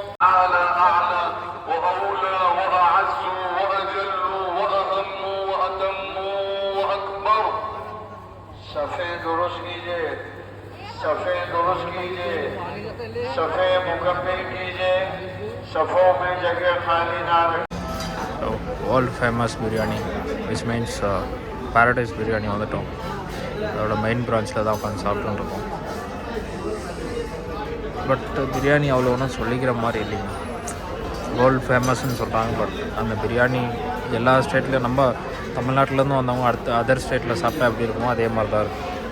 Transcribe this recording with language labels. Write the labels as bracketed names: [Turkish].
[Arabic] أعلى أعلى وأولى وأعز وأجل وأهم وأتم وأكبر. [Urdu] صفے درست کیجئے، صفے درست کیجئے، صفے مکمل کیجئے، صفوں میں جگہ خالی نہ رکھیں. [English] World famous biryani, which means paradise biryani [Tamil] வந்துட்டோம். அதோட main பிரான்ச்சில் தான் உட்காந்து சாப்பிட்டுருக்கோம். பட் பிரியாணி அவ்வளோ ஒன்றும் சொல்லிக்கிற மாதிரி இல்லைங்க. வேர்ல்டு ஃபேமஸ்ன்னு சொல்கிறாங்க. பட் அந்த பிரியாணி எல்லா ஸ்டேட்லேயும் நம்ம தமிழ்நாட்டிலேருந்து வந்தவங்க அடுத்த அதர் ஸ்டேட்டில் சாப்பிட்டா எப்படி இருக்குமோ அதே மாதிரி தான் இருக்கும்.